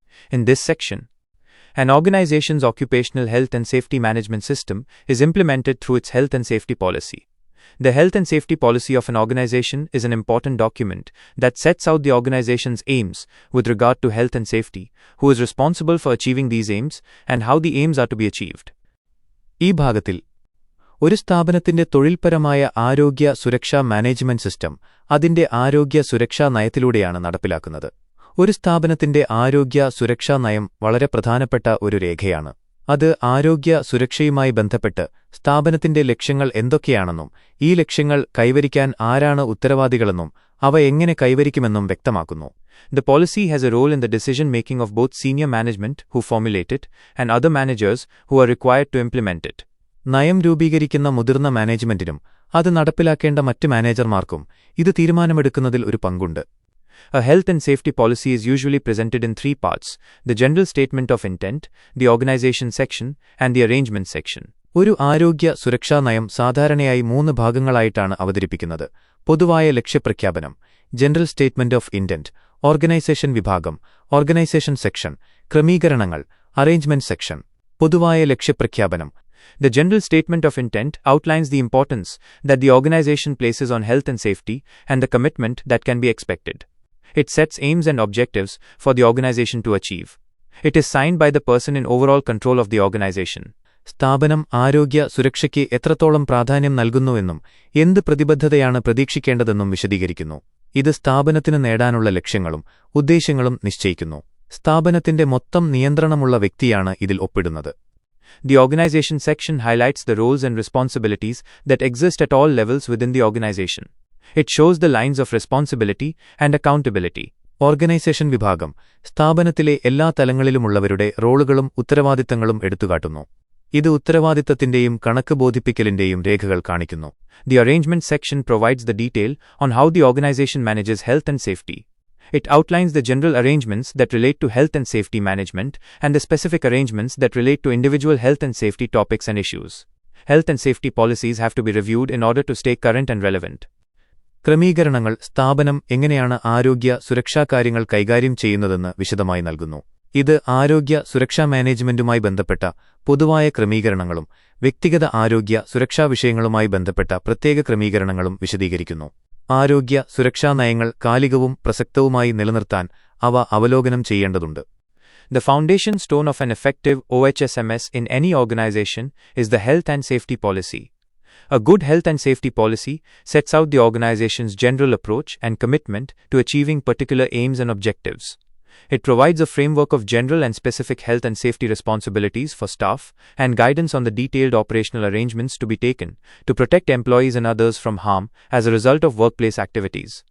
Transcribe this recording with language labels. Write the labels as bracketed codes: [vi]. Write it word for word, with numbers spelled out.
[en] In this section, an organization's occupational health and safety management system is implemented through its health and safety policy. The health and safety policy of an organization is an important document that sets out the organization's aims with regard to health and safety, who is responsible for achieving these aims, and how the aims are to be achieved. [ml] ഈ ഭാഗത്തിൽ ഒരു സ്ഥാപനത്തിന്റെ തൊഴിൽപരമായ ആരോഗ്യ സുരക്ഷാ management system അതിന്റെ ആരോഗ്യ സുരക്ഷാ നയത്തിലൂടെയാണ് നടപ്പിലാക്കുന്നത്. ഒരു സ്ഥാപനത്തിന്റെ ആരോഗ്യ സുരക്ഷാ നയം വളരെ പ്രധാനപ്പെട്ട ഒരു രേഖയാണ്. അത് ആരോഗ്യ സുരക്ഷയുമായി ബന്ധപ്പെട്ട് സ്ഥാപനത്തിന്റെ ലക്ഷ്യങ്ങൾ എന്തൊക്കെയാണെന്നും ഈ ലക്ഷ്യങ്ങൾ കൈവരിക്കാൻ ആരാണ് ഉത്തരവാദികളെന്നും അവ എങ്ങനെ കൈവരിക്കുമെന്നും വ്യക്തമാക്കുന്നു. [en] The policy has a role in the decision-making of both senior management, who formulate it, and other managers, who are required to implement it. [ml] നയം രൂപീകരിക്കുന്ന മുതിർന്ന മാനേജ്മെന്റിനും അത് നടപ്പിലാക്കേണ്ട മറ്റ് മാനേജർമാർക്കും ഇത് തീരുമാനമെടുക്കുന്നതിൽ ഒരു പങ്കുണ്ട്. [en] A health and safety policy is usually presented in three parts: the general statement of intent, the organization section, and the arrangement section. [ml] ഒരു ആരോഗ്യ സുരക്ഷാ നയം സാധാരണയായി മൂന്ന് ഭാഗങ്ങളായിട്ടാണ് അവതരിപ്പിക്കുന്നത്. പൊതുവായ ലക്ഷ്യപ്രഖ്യാപനം, [en] general statement of intent, [ml] organisation വിഭാഗം, [en] organisation section, [ml] ക്രമീകരണങ്ങൾ, [en] Arrangement section. [ml] പൊതുവായ ലക്ഷ്യപ്രഖ്യാപനം. [en] The general statement of intent outlines the importance that the organization places on health and safety and the commitment that can be expected. It sets aims and objectives for the organization to achieve. It is signed by the person in overall control of the organization. [ml] സ്ഥാപനം ആരോഗ്യ സുരക്ഷയ്ക്ക് എത്രത്തോളം പ്രാധാന്യം നൽകുന്നുവെന്നും എന്ത് പ്രതിബദ്ധതയാണ് പ്രതീക്ഷിക്കേണ്ടതെന്നും വിശദീകരിക്കുന്നു. ഇത് സ്ഥാപനത്തിന് നേടാനുള്ള ലക്ഷ്യങ്ങളും ഉദ്ദേശ്യങ്ങളും നിശ്ചയിക്കുന്നു. സ്ഥാപനത്തിന്റെ മൊത്തം നിയന്ത്രണമുള്ള വ്യക്തിയാണ് ഇതിൽ ഒപ്പിടുന്നത്. [en] The organization section highlights the roles and responsibilities that exist at all levels within the organization. It shows the lines of responsibility and accountability. [ml] Organisation വിഭാഗം സ്ഥാപനത്തിലെ എല്ലാ തലങ്ങളിലുമുള്ളവരുടെ റോളുകളും ഉത്തരവാദിത്തങ്ങളും എടുത്തുകാട്ടുന്നു. ഇത് ഉത്തരവാദിത്തത്തിന്റെയും കണക്ക് ബോധിപ്പിക്കലിന്റെയും രേഖകൾ കാണിക്കുന്നു. [en] The arrangement section provides the detail on how the organization manages health and safety. It outlines the general arrangements that relate to health and safety management and the specific arrangements that relate to individual health and safety topics and issues. Health and safety policies have to be reviewed in order to stay current and relevant. [ml] ക്രമീകരണങ്ങൾ സ്ഥാപനം എങ്ങനെയാണ് ആരോഗ്യ സുരക്ഷാ കാര്യങ്ങൾ കൈകാര്യം ചെയ്യുന്നതെന്ന് വിശദമായി നൽകുന്നു. ഇത് ആരോഗ്യ സുരക്ഷാ മാനേജ്മെന്റുമായി ബന്ധപ്പെട്ട പൊതുവായ ക്രമീകരണങ്ങളും വ്യക്തിഗത ആരോഗ്യ സുരക്ഷാ വിഷയങ്ങളുമായി ബന്ധപ്പെട്ട പ്രത്യേക ക്രമീകരണങ്ങളും വിശദീകരിക്കുന്നു. ആരോഗ്യ സുരക്ഷാ നയങ്ങൾ കാലികവും പ്രസക്തവുമായി നിലനിർത്താൻ അവ അവലോകനം ചെയ്യേണ്ടതുണ്ട്. [en] The foundation stone of an effective O H S M S in any organization is the health and safety policy. A good health and safety policy sets out the organization's general approach and commitment to achieving particular aims and objectives. It provides a framework of general and specific health and safety responsibilities for staff and guidance on the detailed operational arrangements to be taken to protect employees and others from harm as a result of workplace activities.